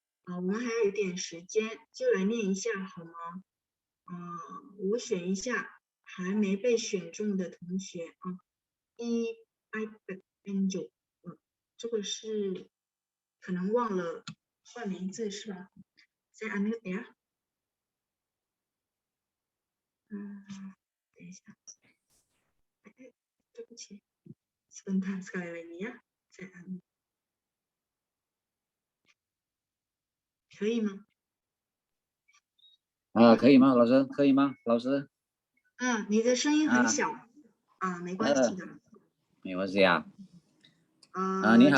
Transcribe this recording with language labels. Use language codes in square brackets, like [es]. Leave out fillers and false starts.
[zh] 我们还有一点时间，就来念一下好吗？我选一下还没被选中的同学啊。 iPad Angel，这个是可能忘了换名字是吧？ Saya unmute ya。等一下，对不起， sebentar sekali lagi ya。 [id] Saya unmute。 [zh] 可以吗？可以吗，老师？可以吗，老师？你的声音很小没关系的。没关系啊。你好，